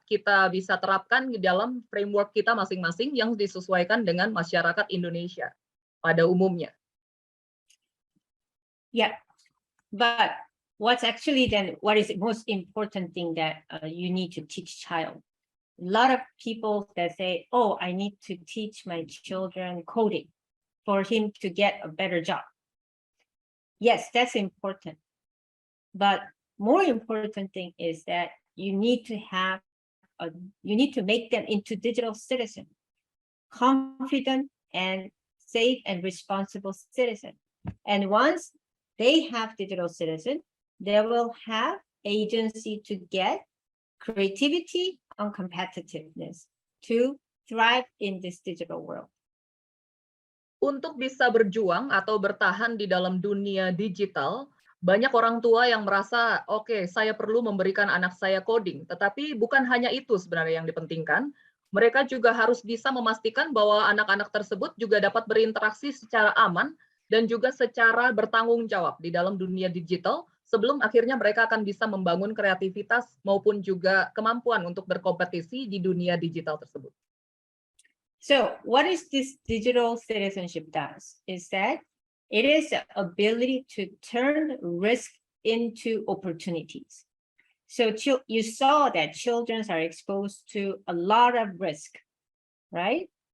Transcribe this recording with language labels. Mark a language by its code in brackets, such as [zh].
[id] Kita bisa terapkan di dalam framework kita masing-masing yang disesuaikan dengan masyarakat Indonesia pada umumnya. [en] Yeah, but what's actually then, what is the most important thing that you need to teach child? A lot of people that say, oh, I need to teach my children coding for him to get a better job. Yes, that's important. But more important thing is that you need to make them into digital citizen, confident and safe and responsible citizen. And once they have digital citizen, they will have agency to get creativity and competitiveness to thrive in this digital world. [id] Untuk bisa berjuang atau bertahan di dalam dunia digital, banyak orang tua yang merasa, oke, saya perlu memberikan anak saya coding. Tetapi bukan hanya itu sebenarnya yang dipentingkan. Mereka juga harus bisa memastikan bahwa anak-anak tersebut juga dapat berinteraksi secara aman dan juga secara bertanggung jawab di dalam dunia digital sebelum akhirnya mereka akan bisa membangun kreativitas maupun juga kemampuan untuk berkompetisi di dunia digital tersebut. [en] So what is this digital citizenship does is that it is the ability to turn risk into opportunities. So you saw that children are exposed to a lot of risk, right?